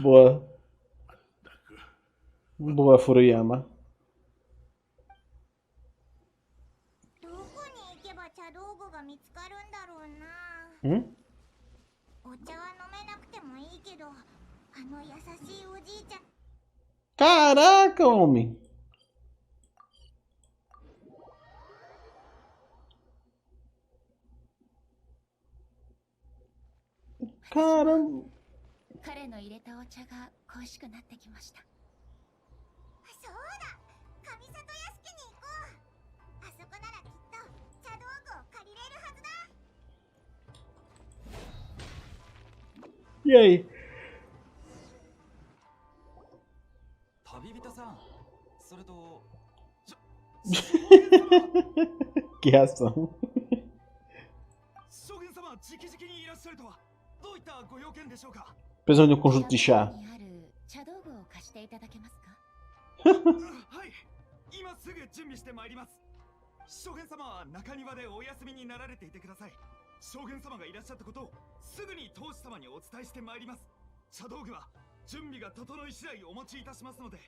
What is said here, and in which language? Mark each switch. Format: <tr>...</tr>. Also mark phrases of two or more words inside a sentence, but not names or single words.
<pt>Boa. Boa, Furuyama.</pt> <ja>どこに行けば茶道具が見つかるんだろうな。お茶は飲めなくてもいいけど、あの優しいおじいちゃん。</ja> <pt>Caraca, homem! Caramba!</pt> <ja>彼の入れたお茶が恋しくなってきました。そうだ、上里屋敷に行こう。あそこならきっと茶道具を借りれるはずだ。</ja> <pt>E aí?</pt> <ja>旅人さん、それと</ja> <pt>Que reação.</pt> <ja>将軍様は直々にいらっしゃるとはどういったご用件でしょうか。</ja> <pt>Precisamos de um conjunto de chá.</pt> <ja>にある茶道具を貸していただけますか？はい、今すぐ準備してまいります。将軍様は中庭でお休みになられていてください。将軍様がいらっしゃったことをすぐに当主様にお伝えしてまいります。茶道具は準備が整い次第お持ちいたしますので。</ja>